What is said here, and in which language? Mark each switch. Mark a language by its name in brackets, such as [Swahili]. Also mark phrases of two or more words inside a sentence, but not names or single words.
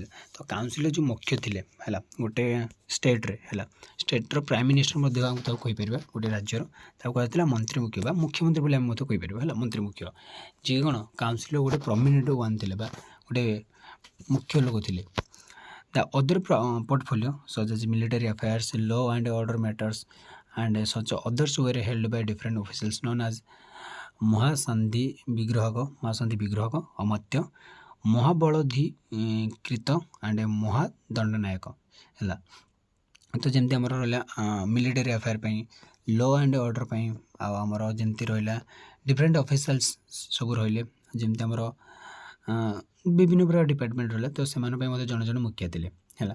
[Odia] ତ କାଉନସିଲ୍ର ଯେଉଁ ମୁଖ୍ୟ ଥିଲେ ହେଲା ଗୋଟେ ଷ୍ଟେଟ୍ରେ ହେଲା, ଷ୍ଟେଟ୍ର [English] prime minister [Odia] ମଧ୍ୟ ତାକୁ କହିପାରିବା ଗୋଟେ ରାଜ୍ୟର, ତାକୁ କୁହାଯାଇଥିଲା ମନ୍ତ୍ରୀ ମୁଖ୍ୟ ବା ମୁଖ୍ୟମନ୍ତ୍ରୀ ବୋଲି ଆମେ ମଧ୍ୟ କହିପାରିବା ହେଲା, ମନ୍ତ୍ରୀ ମୁଖ୍ୟ, ଯିଏ କ'ଣ କାଉନସିଲ୍ର ଗୋଟେ [English] prominent one [Odia] ଥିଲେ ବା ଗୋଟେ ମୁଖ୍ୟ ଲୋକ ଥିଲେ। [English] the other portfolio such as military affairs, law and order matters and such others were held by different officials known as ମହାଶାନ୍ତି ବିଗ୍ରହକ, ଅମର୍ତ୍ୟ, ମହାବଳଧୀକୃତ ଆଣ୍ଡ ମହାଦଣ୍ଡନାୟକ ହେଲା। [Odia] ତ ଯେମିତି ଆମର ରହିଲା [English] military affair [Odia] ପାଇଁ, [English] law and order [Odia] ପାଇଁ, ଆଉ ଆମର ଯେମିତି ରହିଲା [English] different officials [Odia] ସବୁ ରହିଲେ, ଯେମିତି ଆମର ବିଭିନ୍ନ ପ୍ରକାର ଡିପାର୍ଟମେଣ୍ଟ ରହିଲା, ତ ସେମାନଙ୍କ ପାଇଁ ମଧ୍ୟ ଜଣେ ଜଣେ ମୁଖିଆ ଥିଲେ ହେଲା।